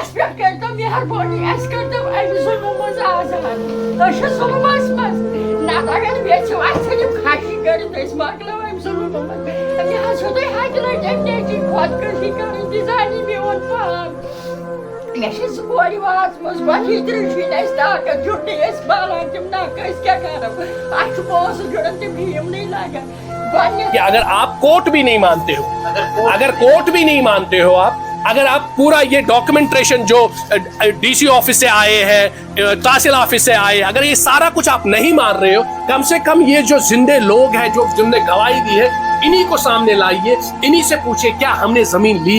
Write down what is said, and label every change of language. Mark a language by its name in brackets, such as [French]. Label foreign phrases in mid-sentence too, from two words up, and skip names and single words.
[Kashmiri] کرتو مہربانی اس کرتو امہ ظلم مز آزاد تہ ظلمس مز نت اگر یژھو اس ژھنو خاشی کٔرِتھ أسۍ مۄکلاو امہ ظلم مز مےٚ حظ چھو تۄہہِ حقہِ لٹہِ امہِ نیچی خۄدکٔشی کَرٕنۍ تہِ زانی میون پان مےٚ چھِ زٕ کورِ واژمٕژ گۄڈٕ ہِترِ چھُنہٕ اَسہِ طاقت جُڑنٕے أسۍ بالان تِم نَکھ أسۍ کیٛاہ کَرو اَسہِ چھُ پونٛسہٕ جُڑان تِم یِمنٕے لگان [Urdu] کہ اگر آپ کوर्ट بھی نہیں مانتے ہو اگر کوर्ट بھی نہیں مانتے ہو اگر آپ پورا یہ ڈاکومنٹریشن جو [English] DC office [Urdu] سے آئے ہیں تحصیل آفس سے آئے اگر یہ سارا کچھ آپ نہیں مان رہے ہو کم سے کم یہ جو زندے لوگ ہیں جو جن نے گواہی دی ہے انہی کو سامنے لائیے انہی سے پوچھے کیا ہم نے زمین لی